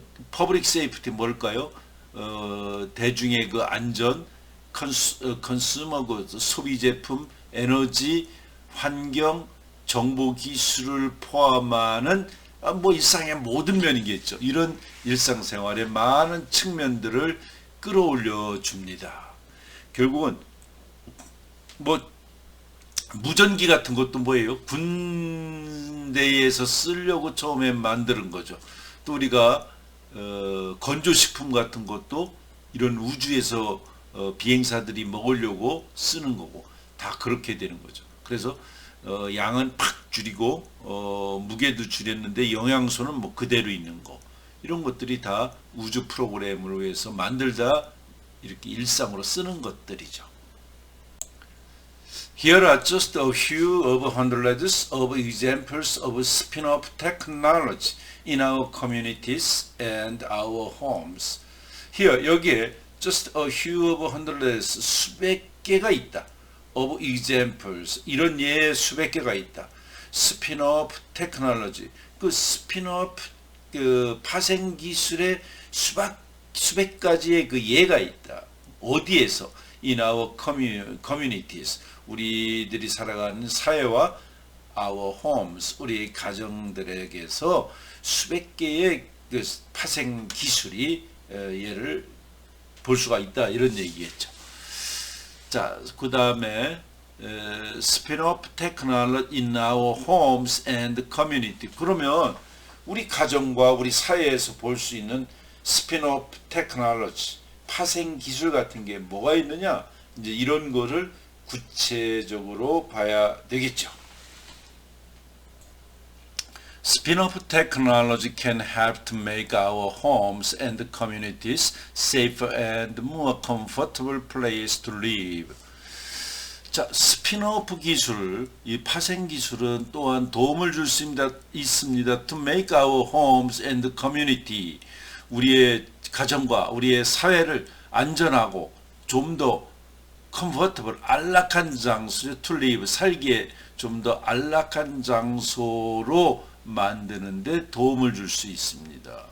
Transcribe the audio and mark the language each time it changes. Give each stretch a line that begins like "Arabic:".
English: public safety
Korean: 뭘까요? 대중의 그 안전,
English: consumer goods,
Korean: 소비 제품, 에너지, 환경, 정보 기술을 포함하는 일상의 모든 면이겠죠. 이런 일상생활의 많은 측면들을 끌어올려 줍니다. 결국은 무전기 같은 것도 뭐예요? 군대에서 쓰려고 처음에 만드는 거죠. 또 우리가 건조식품 같은 것도 이런 우주에서 비행사들이 먹으려고 쓰는 거고 다 그렇게 되는 거죠. 그래서 양은 팍 줄이고 무게도 줄였는데 영양소는 그대로 있는 거. 이런 것들이 다 우주 프로그램을 위해서 만들다 이렇게 일상으로 쓰는 것들이죠.
English: Here are just a few of hundreds of examples of spin-off technology in our communities and our homes. Here,
Korean: 여기에
English: just a few of hundreds,
Korean: 수백 개가 있다.
English: of examples,
Korean: 이런 예 수백 개가 있다.
English: spin-off technology,
Korean: 그 spin-off 그 파생 기술의 수백 가지의 그 예가 있다. 어디에서?
English: In our communities,
Korean: 우리들이 살아가는 사회와
English: our homes,
Korean: 우리 가정들에게서 수백 개의 그 파생 기술이 예를 볼 수가 있다. 이런 얘기겠죠. 자, 그 다음에
English: spin-off technology in our homes and community.
Korean: 그러면 우리 가정과 우리 사회에서 볼 수 있는 스피노프 테크놀로지, 파생 기술 같은 게 뭐가 있느냐? 이제 이런 거를 구체적으로 봐야 되겠죠.
English: Spin-off technology can help to make our homes and communities safer and more comfortable place to live.
Korean: 자, 스피노프 기술, 이 파생 기술은 또한 도움을 줄 수 있습니다.
English: To make our homes and community,
Korean: 우리의 가정과 우리의 사회를 안전하고 좀 더 comfortable, 안락한 장소,
English: to live,
Korean: 살기에 좀 더 안락한 장소로 만드는데 도움을 줄 수 있습니다.